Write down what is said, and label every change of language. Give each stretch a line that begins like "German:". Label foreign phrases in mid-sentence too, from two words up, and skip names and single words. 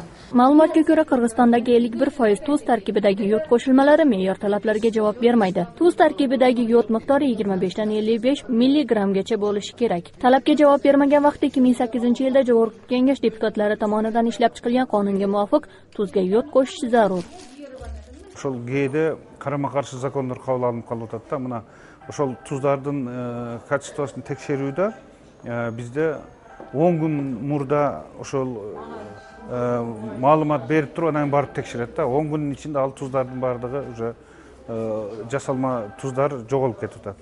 Uzbek: Ma'lumotga ko'ra, Qirg'izistondagi 51% tuz tarkibidagi yod qo'shilmalari me'yor talablariga javob bermaydi. Tuz tarkibidagi yod miqdori 25 dan 55 milligrammgacha bo'lishi kerak. Talabga javob bermagan vaqtda 2008-yilda Jo'g'org'i Kengash deputatlari tomonidan ishlab chiqilgan qonunga muvofiq tuzga yod qo'shish zarur.
Kyrgyz: Ошол кээде карама-каршы закондор кабыл алынып калып атат да. Мына ошол туздардын качествосун текшерүүдө бизде 10 күн мурда ошол маалымат берип туруп анан барып текшерет да. 10 күнүн ичинде ал туздардын бардыгы уже жасалма туздар жоголуп кетип атат.